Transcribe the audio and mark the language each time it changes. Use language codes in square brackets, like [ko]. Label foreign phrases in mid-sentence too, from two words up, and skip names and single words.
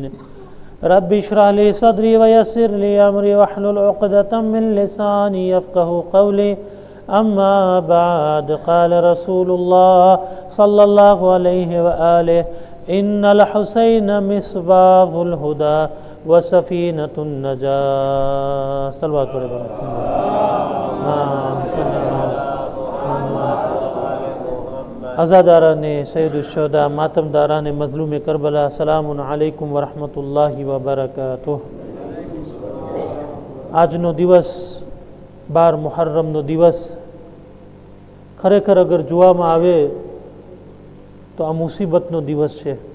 [ar] رب اشرح لي صدري ويسر لي أمري واحلل عقدة من لساني يفقه قولي. أما بعد، قال رسول الله صلى الله عليه وآله: إن الحسين مصباح الهدى وسفينة النجاة. [gu] صلوات અઝાદારાને સૈયદુશ્શહદા, માતમદારાને મઝલૂમે કરબલા, [ar] سلام عليكم ورحمة الله وبركاته. [gu] આજનો દિવસ 12 મુહર્રમનો દિવસ ખરેખર અગર જોવામાં આવે તો આ મુસીબતનો દિવસ છે.